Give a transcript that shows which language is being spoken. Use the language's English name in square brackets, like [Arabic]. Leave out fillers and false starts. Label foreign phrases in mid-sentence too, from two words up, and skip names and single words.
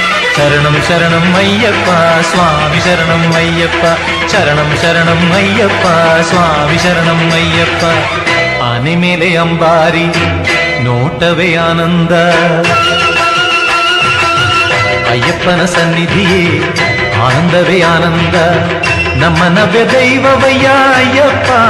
[Malayalam] ശരണം ശരണം അയ്യപ്പ സ്വാമി ശരണം അയ്യപ്പ ശരണം ശരണം അയ്യപ്പ സ്വാമി ശരണം അയ്യപ്പ [Kannada] ಆನೆಮೇಲೆ ಅಂಬಾರಿ ನೋಟವೇ ಆನಂದ ಅಯ್ಯಪ್ಪನ ಸನ್ನಿಧಿಯೇ ಆನಂದವೇ ಆನಂದ ನಮ್ಮ ನವ್ಯ ದೈವವಯ್ಯ ಅಯ್ಯಪ್ಪ